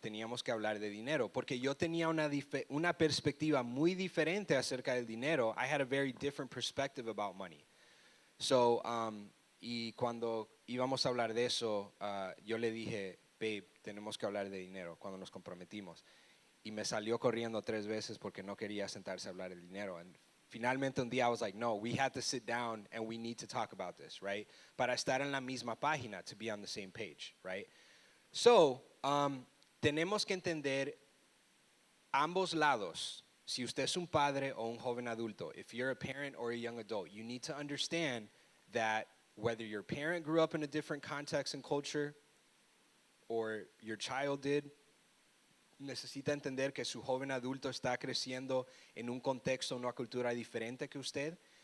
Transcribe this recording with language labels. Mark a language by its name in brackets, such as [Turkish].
[Spanish] Teníamos que hablar de dinero. Porque yo tenía una perspectiva muy diferente acerca del dinero. [English] I had a very different perspective about money. [Spanish] So, y cuando íbamos a hablar de eso, yo le dije, babe, tenemos que hablar de dinero cuando nos comprometimos. Y me salió corriendo 3 veces porque no quería sentarse a hablar de dinero. [English] And [Spanish] finalmente un día [English] I was like, no, we had to sit down and we need to talk about this, right? [Spanish] Para estar en la misma página, [English] to be on the same page, [Spanish] right? So, tenemos que entender ambos lados. Si usted es un padre o un joven adulto, [English] if you're a parent or a young adult, you need to understand that whether your parent grew up in a different context and culture or your child did, [Spanish] necesita entender que su joven adulto está creciendo en un contexto, una cultura diferente que usted.